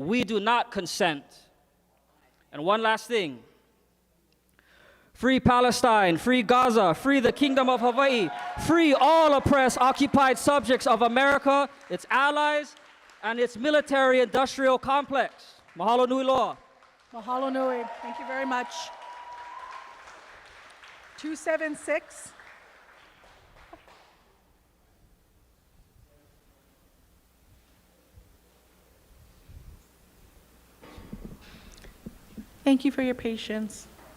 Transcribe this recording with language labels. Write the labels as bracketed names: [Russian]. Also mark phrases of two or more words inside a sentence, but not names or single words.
[English] We do not consent. And one last thing. Free Palestine, free Gaza, free the Kingdom of Hawaii, free all oppressed, occupied subjects of America, its allies, and its military-industrial complex. [Hawaiian] Mahalo nui loa. Mahalo nui. [English] Thank you very much. 276. Thank you for your patience.